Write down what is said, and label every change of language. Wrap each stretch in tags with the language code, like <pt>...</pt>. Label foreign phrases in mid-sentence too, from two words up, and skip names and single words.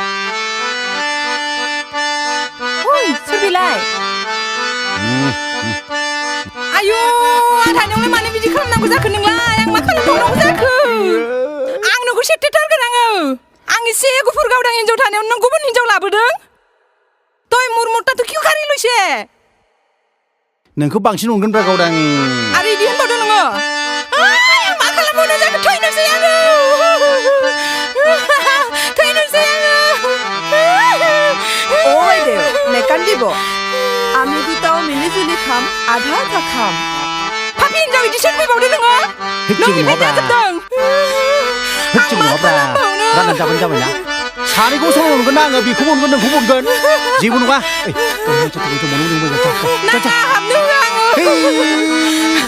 <brx>ओइ सोर बेलाय आयु आं थानायावलाय मानो बिदि खालामनांगौ जाखो नोंलाय आं मा खालामबावनांगौ जाखो आं नोंखौ सेरथेथारगोन आं एसे गुफुर गावदां हिन्जाव थानायाव नों गुबुन हिन्जाव लाबोदों तय मुरमुरताथ' किउ खारि लइसे नोंखौ बांसिन अनगोनब्रा गावदां आरो इदि होनबावदों नोङो आं मा खालामबावनो जाखो थैनोसै आङो थैनोसै</brx> <as>ও বাইদেউ নেকান দিব আমি দুটাও মিলিজুলি খাম আধা আধা খাম</as> <brx>पापि हिन्जाव इदि सोरफैबावदों नोङो नोंनिफ्राय जाजोबदों होद जेबो नङाब्रा राननानै जाबानो जाबायना सानैखौ समाव मोनगोन ना आङो बेखौ मोनगोन नोंखौ मोनगोन जेबो नङा नाङा हाबनो होआ आङो</brx>